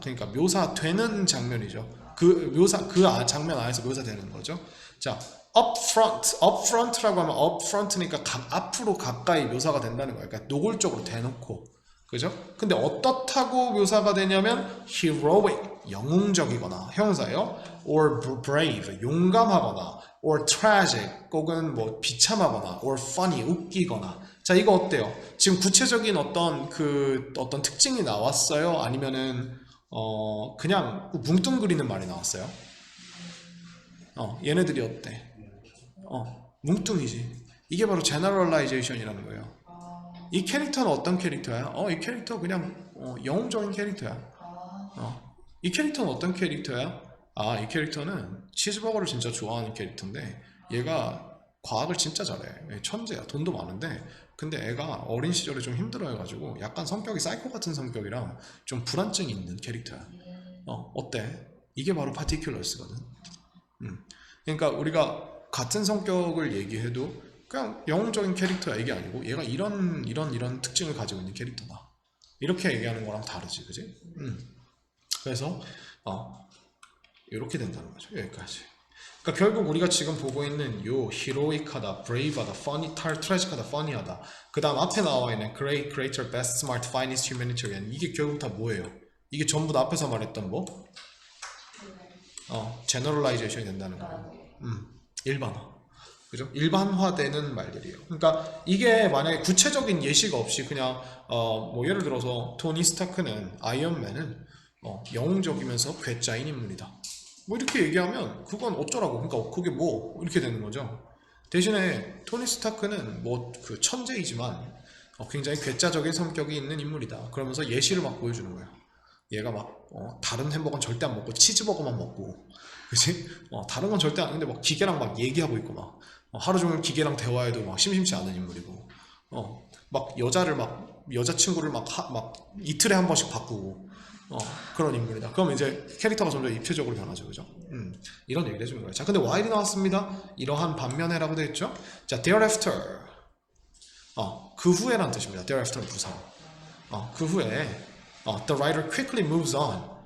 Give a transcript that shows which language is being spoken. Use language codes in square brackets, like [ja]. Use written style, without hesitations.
[ko] 그러니까 묘사되는 장면이죠. 그 장면 안에서 묘사되는 거죠. 자, upfront라고 하면 upfront니까 앞으로 가까이 묘사가 된다는 거예요. 그러니까 노골적으로 대놓고, 그죠? 근데 어떻다고 묘사가 되냐면 heroic, 영웅적이거나 형용사예요. [en] or brave, [ko] 용감하거나 [en] or tragic, [ko] 혹은 뭐 비참하거나 [en] or funny, [ko] 웃기거나. 자, 이거 어때요? 지금 구체적인 어떤 특징이 나왔어요? 아니면은 그냥 뭉뚱그리는 말이 나왔어요? 얘네들이 어때? 뭉뚱이지. 이게 바로 generalization이라는 거예요. 이 캐릭터는 어떤 캐릭터야? 이 캐릭터 그냥 영웅적인 캐릭터야. 이 캐릭터는 어떤 캐릭터야? 이 캐릭터는 치즈버거를 진짜 좋아하는 캐릭터인데 얘가 과학을 진짜 잘해. 천재야. 돈도 많은데 근데 애가 어린 시절에 좀 힘들어해가지고 약간 성격이 사이코 같은 성격이랑 좀 불안증이 있는 캐릭터야. 어때? 이게 바로 particular스거든. 그러니까 우리가 같은 성격을 얘기해도 그냥 영웅적인 캐릭터야 이게 아니고 얘가 이런 특징을 가지고 있는 캐릭터다. 이렇게 얘기하는 거랑 다르지, 그지? 그래서 이렇게 된다는 거죠. 여기까지. 그러니까 결국 우리가 지금 보고 있는 요 heroic하다, brave하다, funny, tragic하다, funny하다. 그 다음 앞에 나와 있는 [en] great, greater, best, smart, finest, humanitarian. [ko] 이게 결국 다 뭐예요? 이게 전부 다 앞에서 말했던 뭐? generalization이 된다는 거예요. 일반화. 그죠? 일반화되는 말들이에요. 그러니까 이게 만약에 구체적인 예시가 없이 그냥 뭐 예를 들어서 토니 스타크는 아이언맨은 영웅적이면서 괴짜인 인물이다. 뭐 이렇게 얘기하면 그건 어쩌라고. 그러니까 그게 뭐 이렇게 되는 거죠. 대신에 토니 스타크는 뭐 그 천재이지만 굉장히 괴짜적인 성격이 있는 인물이다. 그러면서 예시를 막 보여주는 거예요. 얘가 막 다른 햄버거는 절대 안 먹고 치즈버거만 먹고, 그치? 다른 건 절대 안, 근데 막 기계랑 막 얘기하고 있고 막 하루 종일 기계랑 대화해도 막 심심치 않은 인물이고, 막 여자친구를 막 이틀에 한 번씩 바꾸고, 그런 인물이다. 그럼 이제 캐릭터가 점점 입체적으로 변하죠, 그죠? 이런 얘기를 해주는 거예요. 자, 근데 while이 나왔습니다. 이러한 반면에라고 되어 있죠. 자, thereafter, 그 후에란 뜻입니다. thereafter는 부사. 그 후에 [en] the writer quickly moves on.